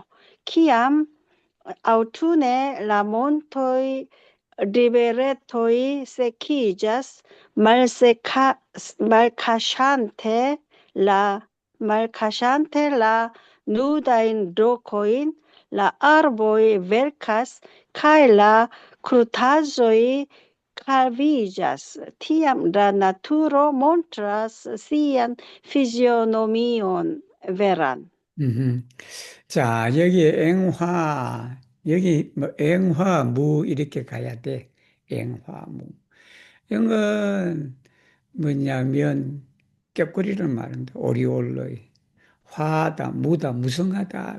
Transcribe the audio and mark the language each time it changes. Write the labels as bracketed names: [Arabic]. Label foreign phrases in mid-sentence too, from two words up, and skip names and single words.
[Esperanto] Kiam aŭtune la montoj riveretoj sekiĝas, malkaŝante la nudajn rokojn, la arboj velkas kaj la krutaĵoj kalviĝas. Tiam la naturo montras sian fizionomion veran. [Korean] 자, 여기 앵화, 여기 뭐 앵화무 이렇게 가야 돼. 앵화무. 영은 뭐냐면 꾀꼬리를 말한다. 오리올로이. 화하다, 무다, 무성하다.